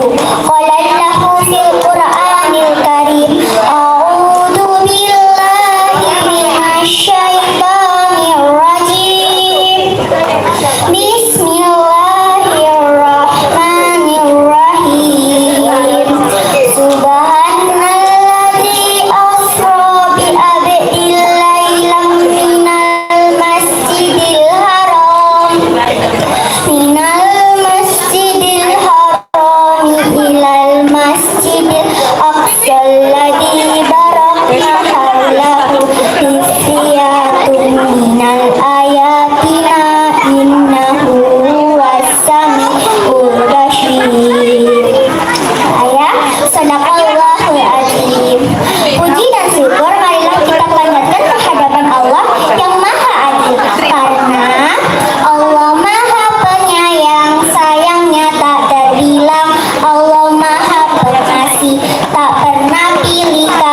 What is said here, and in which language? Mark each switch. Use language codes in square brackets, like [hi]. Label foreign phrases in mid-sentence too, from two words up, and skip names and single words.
[ar] قال له في القرآن الكريم، أعوذ بالله من الشيطان الرجيم. بسم الله الرحمن الرحيم. سبحان الذي أسرى بعبد ليلا من المسجد الحرام إلى المسجد الأقصى الذي باركنا حوله ليات من آياتنا إنه والسميع البصير. آية صدق الله العظيم. [id] Puji dan syukur marilah kita panjatkan kehadapan Allah yang maha adil, karena Allah maha penyayang, sayangnya tak terbilang. Allah maha pengasih, tak pernah pilih